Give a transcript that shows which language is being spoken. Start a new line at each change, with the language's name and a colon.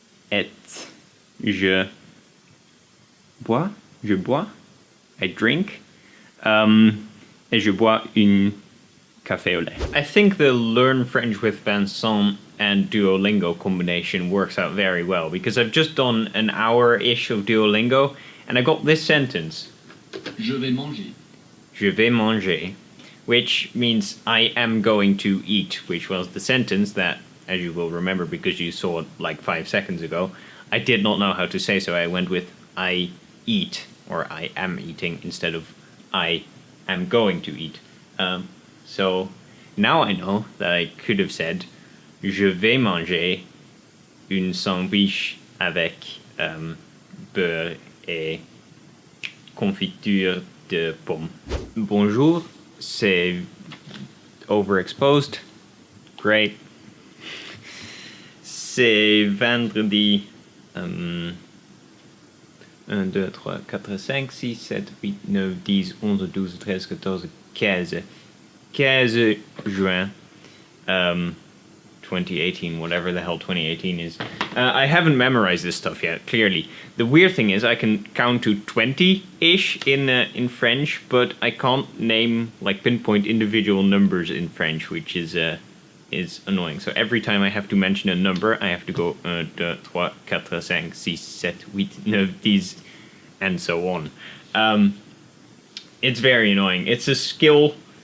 French: Et je bois,
English: I drink,
French: et je bois une café au lait.
English: I think the Learn French with Vincent and Duolingo combination works out very well, because I've just done an hour-ish of Duolingo, and I got this sentence.
French: Je vais manger. Je vais manger,
English: which means I am going to eat, which was the sentence that, as you will remember because you saw it like 5 seconds ago, I did not know how to say, so I went with I eat, or I am eating, instead of I am going to eat. So now I know that I could have said
French: Je vais manger une sandwich avec beurre et confiture de pomme. Bonjour, c'est overexposed.
English: Great.
French: C'est vendredi 1, 2, 3, 4, 5, 6, 7, 8, 9, 10, 11, 12, 13, 14, 15. 15 juin 2018,
English: whatever the hell 2018 is. I haven't memorized this stuff yet, clearly. The weird thing is I can count to 20-ish in French, but I can't name, like, pinpoint individual numbers in French, which is annoying. So every time I have to mention a number, I have to go 1, 2, 3, 4, 5, 6, 7, 8, 9, 10, and so on. It's very annoying. It's a skill.